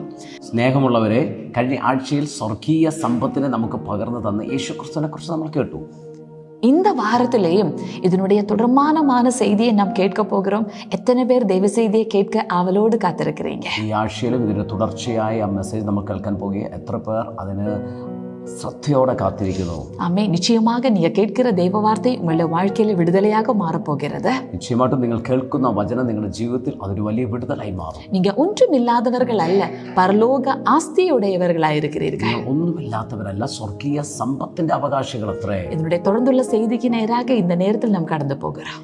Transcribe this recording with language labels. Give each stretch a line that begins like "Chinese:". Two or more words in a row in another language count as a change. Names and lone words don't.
Malayalam: സ്നേഹമുള്ളവരെ, കഴിഞ്ഞ ആഴ്ചയിൽ സ്വർഗീയ സമ്പത്തിനെ നമുക്ക് പകർന്നു തന്ന യേശു ക്രിസ്തുവിനെ കുറിച്ച് നമ്മൾ കേട്ടു.
Tamil: இந்த வாரத்திலேயும் இதனுடைய தொடர்மானமான செய்தியை நாம் கேட்க போகிறோம். எத்தனை பேர் தெய்வ செய்தியை கேட்க ஆவலோடு காத்திருக்கிறீங்க?
Malayalam: ഈ ആഴ്ചയിലും ഇതിന്റെ തുടർച്ചയായ ആ മെസ്സേജ് നമ്മൾ കേൾക്കാൻ പോകുക. എത്ര പേർ അതിന് ശ്രദ്ധയോടെ കാത്തിരിക്കുന്നു? ആമേ.
Tamil: നിശ്ചയமாக நீங்க கேட்கிற தெய்வ வார்த்தை உங்களுடைய வாழ்க்கையில விடுதலையாக மாறப்போகிறது.
Malayalam: നിശ്ചയമായിട്ടും നിങ്ങൾ കേൾക്കുന്ന വചനം നിങ്ങളുടെ ജീവിതത്തിൽ അതൊരു വലിയ വിടുതലായി മാറും.
Tamil: நீங்க ஒன்றுமில்லாதவர்கள் அல்ல, பரலோக ஆஸ்தியுடையவர்களாயிருக்கிறீர்கள்.
Malayalam: ഒന്നുമില്ലാത്തവരല്ല, സ്വർഗീയ സമ്പത്തിന്റെ അവകാശികൾ അത്രേ.
Tamil: இதனுடைய தொடர்ந்துள்ள செய்திக்கு நேராக இந்த நேரத்தில் நாம் கடந்து போகிறோம்.